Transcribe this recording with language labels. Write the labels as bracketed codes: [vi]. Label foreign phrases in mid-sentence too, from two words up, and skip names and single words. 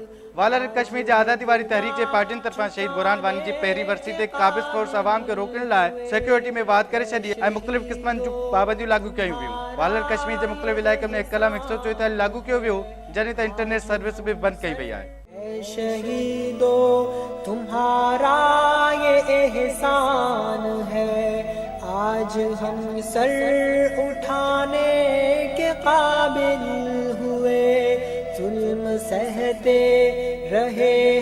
[sd] वालारिल कश्मीर जे आज़ादी वारी तहरीक जे पार्टियुनि तरफ़ां शहीद बुरहान वानी जी पहिरीं वरसी ते क़ाबिज़ फ़ोर्स अवाम खे रोकण लाइ सिक्योरिटी में वाध करे छॾी ऐं मुख़्तलिफ़ क़िस्मनि जूं पाबंदियूं लागू कयूं वियूं। वालारिल कश्मीर जे मुख़्तलिफ़ इलाइक़नि में कलम 144 लागू कयो वियो, जॾहिं त [en] internet service [sd] बि बंदि कई वई आहे। [ur] اے شہیدو تمہارا یہ احسان ہے، آج ہم سر اٹھانے کے قابل ہوئے، ظلم سہتے رہے